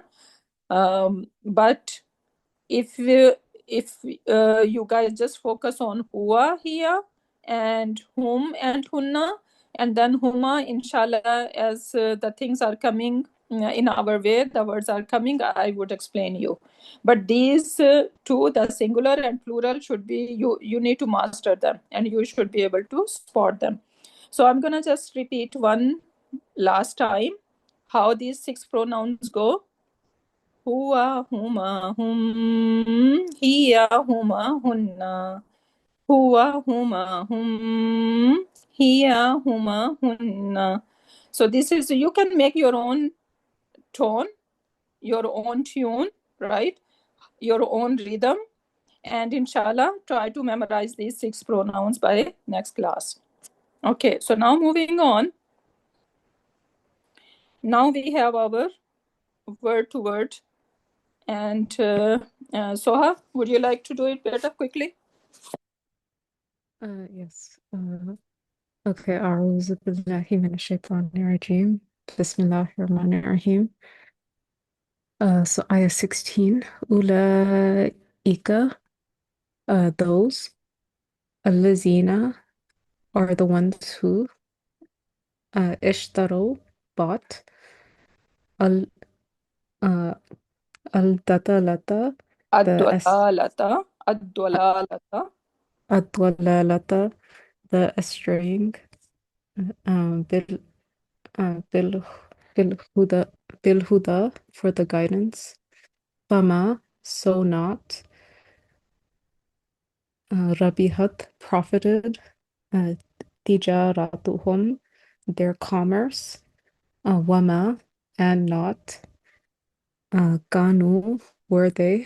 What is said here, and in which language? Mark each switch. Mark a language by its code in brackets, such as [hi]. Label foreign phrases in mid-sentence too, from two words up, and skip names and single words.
[en] But if you guys just focus on huwa here and hum and hunna, and then huma, inshallah, as the things are coming in our way, the words are coming, I would explain you. But these two, the singular and plural, should be, you need to master them and you should be able to spot them. So I'm gonna just repeat one last time how these 6 pronouns go. [ar] هو، هما، هم، هي، هما، هن. هو، هما، هم، هي، هما, hunna. [en] So this is, you can make your own tone, your own tune, right? Your own rhythm. And inshallah, try to memorize these 6 pronouns by next class. Okay, so now moving on. Now we have our word to word. And Soha, would you like to do it better quickly? Yes. Okay. [ar] أعوذ بالله من الشيطان الرجيم. بسم الله الرحمن الرحيم. [en] So ayah 16. Ulaika, those. Allazina are the ones who. Ishtaro, bought. Al-dalalata, Ad-dalalata, Ad-dalalata, the estraying. Bil Bilhuda for the guidance. Fama, so not. Rabihat, profited. Tijaratuhum, their commerce. Wama, and not. Kanu, were they.